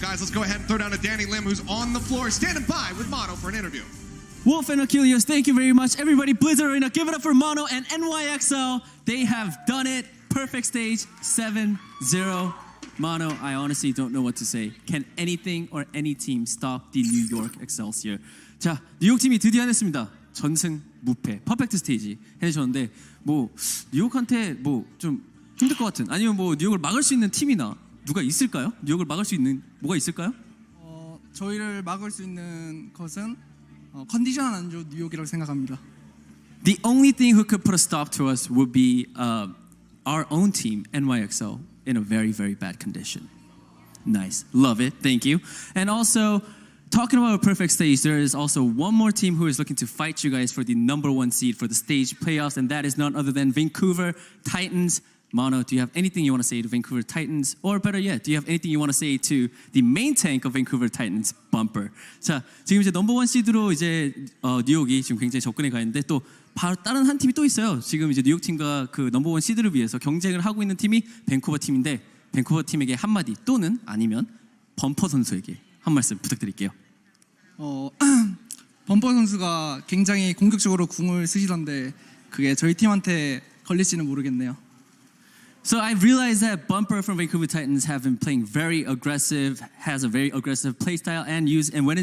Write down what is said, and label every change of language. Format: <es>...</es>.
<en>But guys, let's go ahead and throw down to Danny Lim, who's on the floor, standing by with Mono for an interview. Wolf and Achilles, thank you very much. Everybody, Blizzard Arena, give it up for Mono and NYXL. They have done it. Perfect stage, 7-0. Mono, I honestly don't know what to say. Can anything or any team stop the New York Excelsior?</en> <ko>자, 뉴욕 팀이 드디어 해냈습니다. 전승 무패, 퍼펙트 스테이지 해내셨는데 뭐 뉴욕한테 뭐 좀 힘들 것 같은, 아니면 뭐 뉴욕을 막을 수 있는 팀이나 누가 있을까요? 뉴욕을 막을 수 있는 뭐가 있을까요? 저희를 막을 수 있는 것은 컨디션 안 좋은 뉴욕이라고 생각합니다.</ko> <en>The only thing who could put a stop to us would be our own team, NYXL, in a very, very bad condition. Nice. Love it. Thank you. And also, talking about a perfect stage, there is also one more team who is looking to fight you guys for the #1 seed for the stage playoffs, and that is none other than Vancouver Titans. Mono, do you have anything you want to say to Vancouver Titans? Or better yet, do you have anything you want to say to the main tank of Vancouver Titans, Bumper?</en> <ko>자, 지금 이제 #1 시드로 이제 뉴욕이 지금 굉장히 접근해 가 있는데 또 바로 다른 한 팀이 또 있어요. 지금 이제 뉴욕 팀과 그 #1 시드를 위해서 경쟁을 하고 있는 팀이 밴쿠버 팀인데, 밴쿠버 팀에게 한마디 또는 아니면 범퍼 선수에게 한 말씀 부탁드릴게요. 범퍼 선수가 굉장히 공격적으로 궁을 쓰시던데 그게 저희 팀한테 걸릴지는 모르겠네요.</ko> <en>So I realized that Bumper from Vancouver Titans have been playing very aggressive, has a very aggressive play style, and when</en>